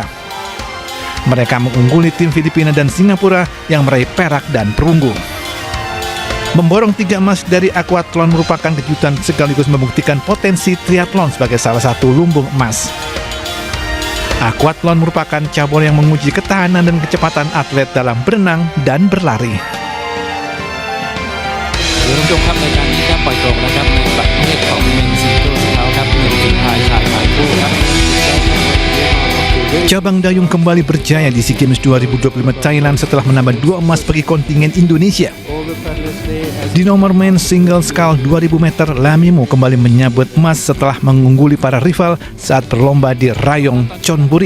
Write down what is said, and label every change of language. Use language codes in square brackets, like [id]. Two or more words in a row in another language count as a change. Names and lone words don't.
[id] Mereka mengungguli tim Filipina dan Singapura yang meraih perak dan perunggu. Memborong 3 emas dari aquathlon merupakan kejutan sekaligus membuktikan potensi triathlon sebagai salah satu lumbung emas. Aquathlon merupakan cabur yang menguji ketahanan dan kecepatan atlet dalam berenang dan berlari. [th] ท่านผู้ชมครับในการนี้ครับปล่อยตรงนะครับในประเภทของเมนซิงเกิลส์เขาครับในทีมชายหลายคู่ครับ [id] Cabang dayung kembali berjaya di SEA Games 2025 Thailand setelah menambah 2 emas bagi kontingen Indonesia. Di nomor [en] men single scull [id] 2000 meter, Lamimo kembali menyabet emas setelah mengungguli para rival saat berlomba di Rayong, Chonburi.